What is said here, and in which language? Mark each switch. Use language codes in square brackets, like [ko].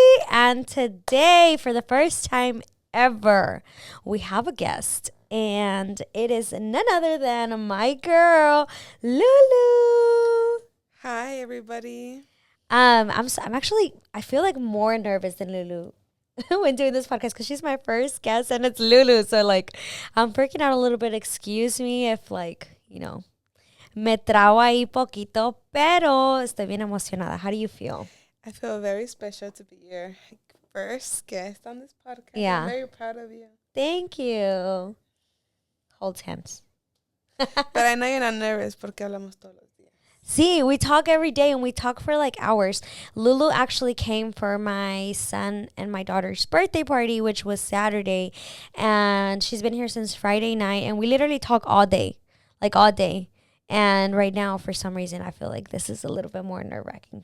[en] And today, for the first time ever, we have a guest, and it is none other than my girl, Lulu. Hi, everybody. I feel like more nervous than Lulu when doing this podcast because she's my first guest and it's Lulu. So like, I'm freaking out a little bit. Excuse me if [es] me trabo ahí poquito, pero estoy bien emocionada. [en] How do you feel? I feel very special to be your first guest on this podcast. Yeah. I'm very proud of you. Thank you. Hold hands. But I know you're not nervous [es] porque hablamos todos los días. [en] See, we talk every day and we talk for like hours. Lulu actually came for my son and my daughter's birthday party, which was Saturday. And she's been here since Friday night. And we literally talk all day, like all day. And right now, for some reason, I feel like this is a little bit more nerve-wracking.